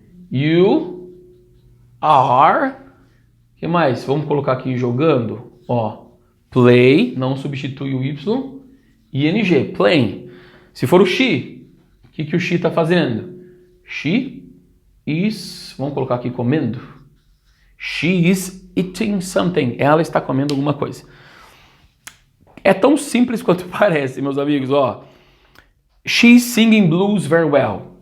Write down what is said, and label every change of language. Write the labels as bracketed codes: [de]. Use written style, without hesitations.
[en] You are... [pt] O que mais? Vamos colocar aqui jogando. Ó, play, não substitui o y. ing, playing. Se for o she, o que o she está fazendo? [en] She is... [pt] Vamos colocar aqui comendo. [en] She is eating something. [pt] Ela está comendo alguma coisa. É tão simples quanto parece, meus amigos. [en] Ó, she's singing blues very well.